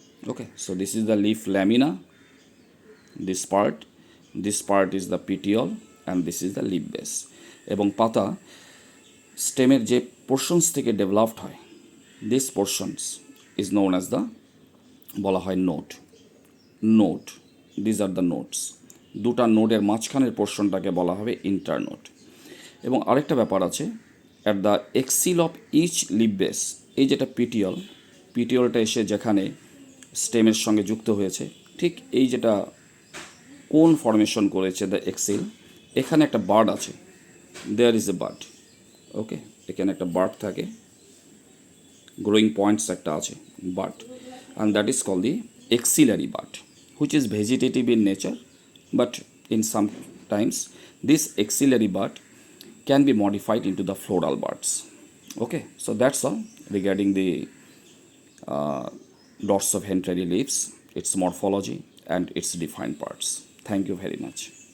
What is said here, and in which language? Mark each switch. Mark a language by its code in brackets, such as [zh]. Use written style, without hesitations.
[en] Okay, so this is the leaf lamina, this part is the petiole and this is the leaf base. [bn] এবং পাতা স্টেমের যে portions থেকে developed হয়, this portions [en] is known as the [bn] বলা হয় node. [en] These are the nodes. [bn] দুটা নোডের মাঝখানের পোর্শনটাকে বলা হবে ইন্টারনোড। এবং আরেকটা ব্যাপার আছে, [en] at the axil of each leaf base, [bn] এই যেটা পিটিওলটা এসে যেখানে স্টেমের সঙ্গে যুক্ত হয়েছে, ঠিক এই যেটা কোন ফর্মেশন করেছে দ্য এক্সিল, এখানে একটা বার্ড আছে, [en] There is a bird. [bn] ওকে, এখানে একটা বার্ড থাকে, গ্রোয়িং পয়েন্টস একটা আছে, but [en] and that is called the axillary bud, which is vegetative in nature, but in some times this axillary bud can be modified into the floral buds. Okay, so that's all regarding the dorsoventral leaves, its morphology, and its defined parts. Thank you very much.